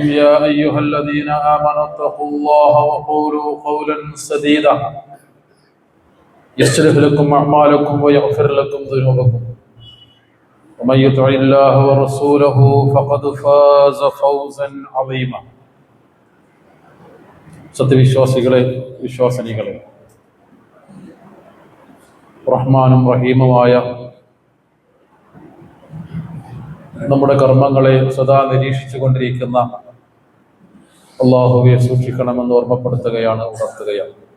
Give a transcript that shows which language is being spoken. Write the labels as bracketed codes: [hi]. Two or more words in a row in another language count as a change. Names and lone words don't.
[ar] يا أيها الذين آمنوا اتقوا الله وقولوا قولا سديدا يصلح لكم أعمالكم ويغفر لكم ذنوبكم ومن يطع الله ورسوله فقد فاز فوزا عظيما. [ml] സത്യവിശ്വാസികളെ, വിശ്വാസിനികളെ, റഹ്മാനും റഹീമുമായ നമ്മുടെ കർമ്മങ്ങളെ സദാ നിരീക്ഷിച്ചു കൊണ്ടിരിക്കുന്ന അല്ലാഹുവെ സൂക്ഷിക്കണമെന്ന് ഓർമ്മപ്പെടുത്തുകയാണ്, ഉണർത്തുകയാണ്.